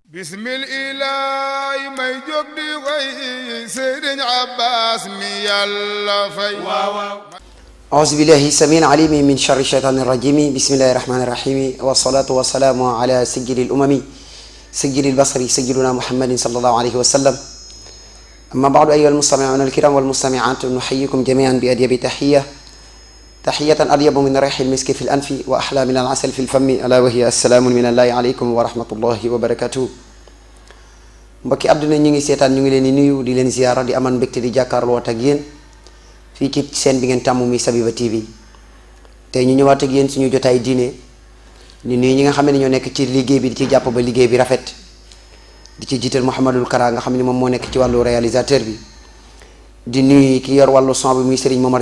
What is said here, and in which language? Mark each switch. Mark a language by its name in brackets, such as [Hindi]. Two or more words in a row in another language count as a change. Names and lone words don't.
[Arabic] بسم الله [Wolof] may jóg di way Sëriñ Abbas mi Yàlla fay [Arabic] أعوذ بالله السميع العليم من شر الشيطان الرجيم بسم الله الرحمن الرحيم والصلاة والسلام على سيد الأمم سيد البصر سيدنا محمد صلى الله عليه وسلم أما بعد أيها المستمعون الكرام والمستمعات نحييكم جميعا بأطيب تحية أطيب من ريح المسك في الأنف وأحلى من العسل في الفم ألا وهي السلام من الله عليكم ورحمة الله وبركاته [Wolof] mbokki àdduna ñu ngi seetaan ñu ngi leen di nuyu di leen ziyaara di aman mbégte di jàkkaarloo ak yéen fii ci seen bi ngeen tàmm muy Sabiba TV tey ñu ñëwaat ak yéen suñu jotaay diine di nuyu ñi nga xam ne ñoo nekk ci liggéey bi di ci jàpp ba liggéey bi rafet di ci jiital Mouhamadul Kara nga xam ne moom moo nekk ci wàllu réalisateur bi di nuyu ki yor wàllu son bi muy Serigne Momar